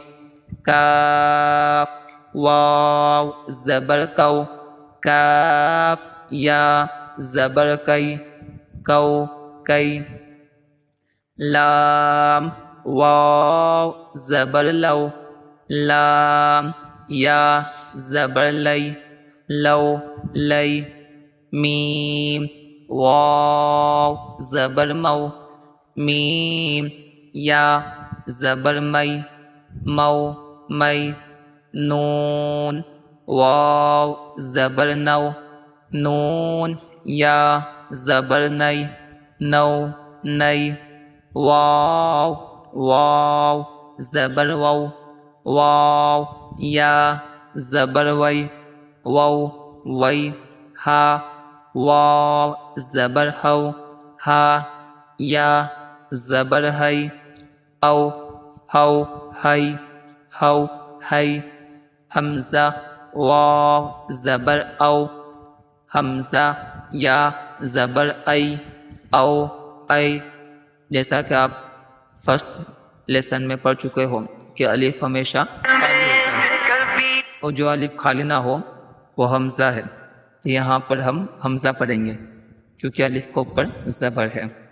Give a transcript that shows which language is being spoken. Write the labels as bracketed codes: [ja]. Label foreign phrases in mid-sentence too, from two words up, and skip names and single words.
[ur] کاف واو زبر کو کاف یا زبر کئی کو کئی لام واو زبر لو لام یا زبر لی لو لی میم واو زبر مو میم یا زبر می مو می نون واو زبر نو نون یا زبر نی نو نی واو واو زبر وو واو یا زبر وی وو وی ہا واو زبر ہو ہا یا زبر ہے او ہو ہے ہو ہے حمزہ واو زبر او حمزہ یا زبر ای او ای جیسا کہ آپ [en] first lesson [ur] میں پڑھ چکے ہو کہ الف ہمیشہ خالی ہوتا ہے اور جو الف خالی نہ ہو وہ حمزہ ہے، تو یہاں پر ہم حمزہ پڑھیں گے کیونکہ الف کے اوپر زبر ہے۔